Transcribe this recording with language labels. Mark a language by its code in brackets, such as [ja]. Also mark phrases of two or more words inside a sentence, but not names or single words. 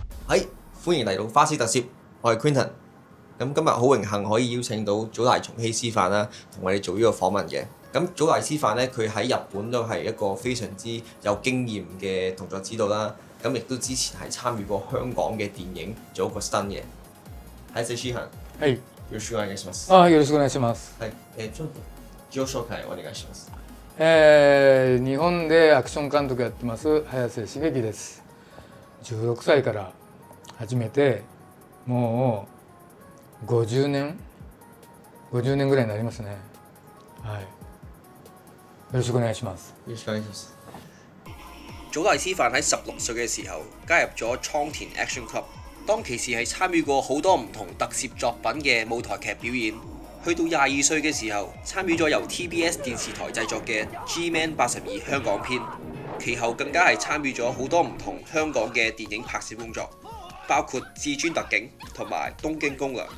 [yue] 係，歡迎嚟到花師特攝，我係 Quinton。咁今日好榮幸可以邀請到祖大松希師範啦，同我哋做呢個訪問嘅。咁祖大師範咧，佢喺日本都係一個非常之有經驗嘅動作指導啦。咁亦都之前係參與過香港嘅電影做一個新嘅。 [ja] はい、師範。はい。よろしくお願いします。よろしくお願いします。はい。ちょっと自己紹介お願いします。日本でアクション監督やってます早瀬茂樹です。16歳から始めてもう50年ぐらいになりますね。はい。よろしくお願いします。よろしくお願いします。 [yue] 祖大師範喺16歲嘅時候加入咗倉田 Action Club， 當其時係參與過好多唔同特攝作品嘅舞台劇表演。去到22歲嘅時候，參與咗由 TBS 電視台製作嘅 G-Man 82香港篇，其後更加係參與咗好多唔同香港嘅電影拍攝工作，包括《至尊特警》同埋《東京攻略》。